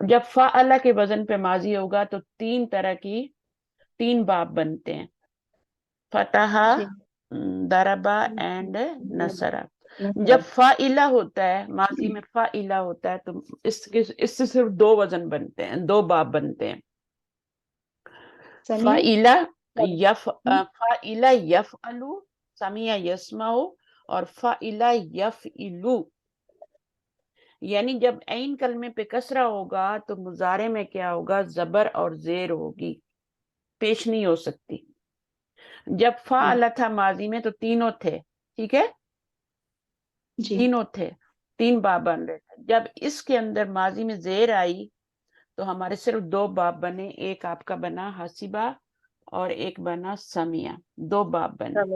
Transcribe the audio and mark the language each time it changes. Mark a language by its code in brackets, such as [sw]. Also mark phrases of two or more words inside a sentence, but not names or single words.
[hi] अब जब फा अल्लाह के वजन पे माजी होगा तो 3 तरह की 3 बाब बनते हैं: फतहा, दरबा एंड नसरा। जब फाइला होता है, माजी में फाइला होता है, तो इससे सिर्फ 2 वजन बनते हैं, 2 बाब बनते हैं। [ar] فعل يفعل، سمع يسمع, [hi] और [ar] فعل يفعل. [hi] यानी जब ऐन कलमे पे कसरा होगा तो मुजारे में क्या होगा, जबर और जेर होगी, पेश नहीं हो सकती। जब फाअला था माजी में तो तीनों थे, ठीक है, तीनों थे, 3 बाब बन रहे थे। जब इसके अंदर माजी में जेर आई तो हमारे सिर्फ 2 बाब बने, एक आपका बना हसीबा और एक बना समिया, 2 बाब बने।